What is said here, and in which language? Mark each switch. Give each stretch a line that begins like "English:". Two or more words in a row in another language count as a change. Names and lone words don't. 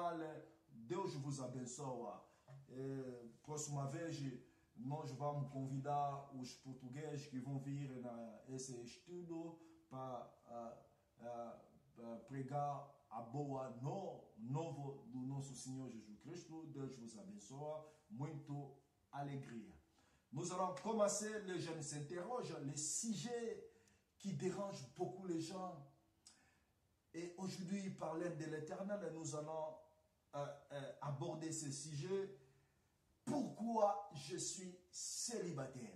Portuguese: Deus vos abençoa. Próxima vez nós vamos convidar os portugueses que vão vir nesse estudo para pregar a boa nova do nosso Senhor Jesus Cristo. Deus vos abençoe. Muito alegria.
French: Nous allons commencer, les jeunes s'interrogent, les sujets qui dérangent beaucoup les gens. Et aujourd'hui, par l'aide de l'Éternel, nous allons aborder ce sujet. Pourquoi je suis célibataire?